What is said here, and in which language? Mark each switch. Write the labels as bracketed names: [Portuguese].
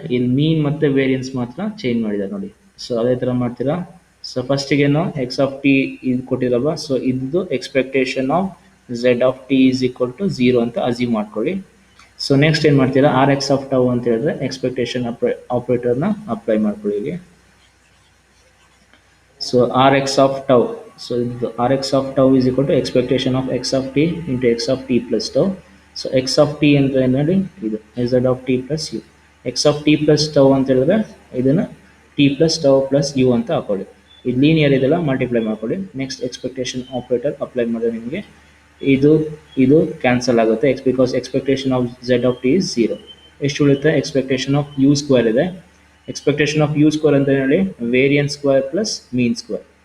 [Kannada] ಇಲ್ಲಿ ಮೀನ್ ಮತ್ತು ವೇರಿಯನ್ಸ್ ಮಾತ್ರ ಚೇಂಜ್ ಮಾಡಿದ್ದಾರೆ ನೋಡಿ. ಸೊ ಅದೇ ಥರ ಮಾಡ್ತೀರಾ. ಸೊ ಫಸ್ಟಿಗೇನು? ಎಕ್ಸ್ ಆಫ್ ಟಿ ಇದು ಕೊಟ್ಟಿರಲ್ವ? ಸೊ ಇದು expectation of Z of T is equal to zero ಅಂತ ಅಸ್ಯೂಮ್ ಮಾಡ್ಕೊಳ್ಳಿ. ಸೊ ನೆಕ್ಸ್ಟ್ ಏನು ಮಾಡ್ತೀರಾ, ಆರ್ ಎಕ್ಸ್ ಆಫ್ ಟೌ ಅಂತ ಹೇಳಿದ್ರೆ ಎಕ್ಸ್ಪೆಕ್ಟೇಷನ್ ಆಪ್ರೇಟರ್ನ ಅಪ್ಲೈ ಮಾಡ್ಕೊಳ್ಳಿ ಇಲ್ಲಿ. [English] So Rx of tau. So the Rx of tau is equal to expectation of x of t into x of t plus tau. So x of t [Kannada] ಅಂದ್ರೆ ನೋಡಿ ಇದು [English] z of t plus u. x of t plus tau [Kannada] ಅಂತ ಹೇಳಿದ್ರೆ ಇದನ್ನ [English] t plus tau plus u [Kannada] ಅಂತ ಹಾಕೊಳ್ಳಿ. ಇದು linear ಇದೆಲ್ಲ ಮಲ್ಟಿಪ್ಲೈ ಮಾಡ್ಕೊಳ್ಳಿ. ನೆಕ್ಸ್ಟ್ ಎಕ್ಸ್ಪೆಕ್ಟೇಷನ್ ಆಪರೇಟರ್ ಅಪ್ಲೈ ಮಾಡಿದ್ರೆ ನಿಮಗೆ ಇದು ಇದು ಕ್ಯಾನ್ಸಲ್ ಆಗುತ್ತೆ because expectation of [English] z of t is 0. [Kannada] ಎಷ್ಟು ಉಳಿಯುತ್ತೆ, [English] Expectation of u square ಇದೆ. Expectation of u square ಅಂತ ಹೇಳಿ variance square plus mean square.